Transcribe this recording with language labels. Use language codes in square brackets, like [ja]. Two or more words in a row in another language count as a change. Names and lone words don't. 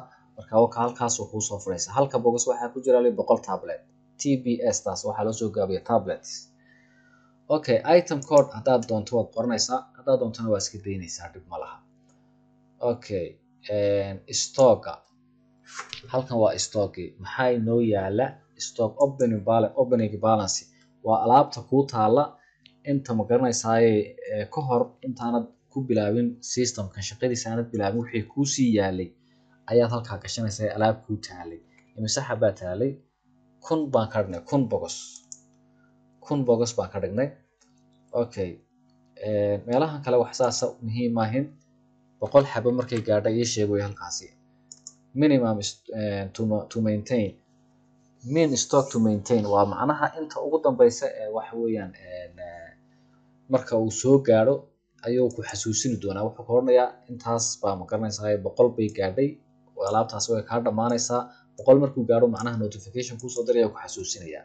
[so] Marka halkaas uu ku soo furaysaa. Halka box waxaa ku jira 100 tablet. TBS taas waxaa loo soo gaabiyaa tablets. Okay, [en] item code [so] haddaad doonto waad qoranaysaa. Haddaad doontona waa iska daynaysaa dhib ma laha. Okay, stocka. Halkan waa stocki. Maxaa inoo yaala? [en] Stock opening balance. [so] Waa alaabta ku taala inta ma garanaysaa ka hor intaanad ku bilaabin systemkan shaqadiisa aanad bilaabin wixii ku sii yaalay ayaad halkaa gashanaysaa alaab ku taalay. Imise xabaa taalay? 1000 baan ka dhignay 1000 box. 1000 box baan ka dhignay. Okay. Meelahan kale wax saas muhiim maahin. 100 xabo markay gaadhay ii sheeg way halkaasi. [en] Minimum to maintain. Min stock to maintain [so] waa macnaha inta ugu dambaysa waxa weeyaan marka uu soo gaaro ayuu ku xasuusin doonaa wuxuu ka hornayaa intaas baa ma garanaysaa 100 bay gaadhay alaabtaas way ka dhamaanaysaa 100 markuu gaaro macnaha notification ku soo diraya ku xasuusinaya.